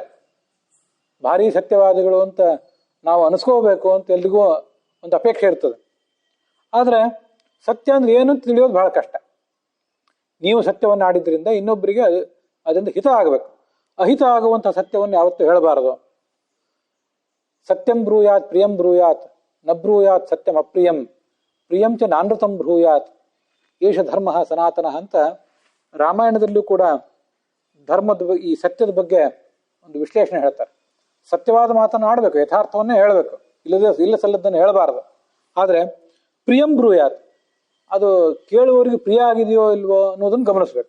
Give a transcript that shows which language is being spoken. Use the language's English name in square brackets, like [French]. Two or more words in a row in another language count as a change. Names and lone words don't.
[Kannada] ಭಾರಿ ಸತ್ಯವಾದಿಗಳು ಅಂತ ನಾವು ಅನಿಸ್ಕೋಬೇಕು ಅಂತ ಎಲ್ರಿಗೂ ಒಂದು ಅಪೇಕ್ಷೆ ಇರ್ತದೆ. ಆದರೆ ಸತ್ಯ ಅಂದ್ರೆ ಏನು ಅಂತ ತಿಳಿಯೋದು ಬಹಳ ಕಷ್ಟ. ನೀವು ಸತ್ಯವನ್ನು ಆಡಿದ್ರಿಂದ ಇನ್ನೊಬ್ಬರಿಗೆ ಅದರಿಂದ ಹಿತ ಆಗಬೇಕು. ಅಹಿತ ಆಗುವಂಥ ಸತ್ಯವನ್ನು ಯಾವತ್ತೂ ಹೇಳಬಾರದು. [Sanskrit] सत्यं ब्रूयात् प्रियं ब्रूयात् न ब्रूयात् सत्यं अप्रियं प्रियं च नानृतं ब्रूयात् एष धर्म सनातन [Kannada] ಅಂತ ರಾಮಾಯಣದಲ್ಲೂ ಕೂಡ ಧರ್ಮದ ಈ ಸತ್ಯದ ಬಗ್ಗೆ ಒಂದು ವಿಶ್ಲೇಷಣೆ ಹೇಳ್ತಾರೆ. ಸತ್ಯವಾದ ಮಾತನ್ನು ಆಡಬೇಕು, ಯಥಾರ್ಥವನ್ನೇ ಹೇಳಬೇಕು, ಇಲ್ಲ ಸಲ್ಲದನ್ನು ಹೇಳಬಾರದು. ಆದರೆ [Sanskrit] प्रियं ब्रूयात्, [Kannada] ಅದು ಕೇಳುವವರಿಗೆ ಪ್ರಿಯ ಆಗಿದೆಯೋ ಇಲ್ವೋ ಅನ್ನೋದನ್ನು ಗಮನಿಸ್ಬೇಕು.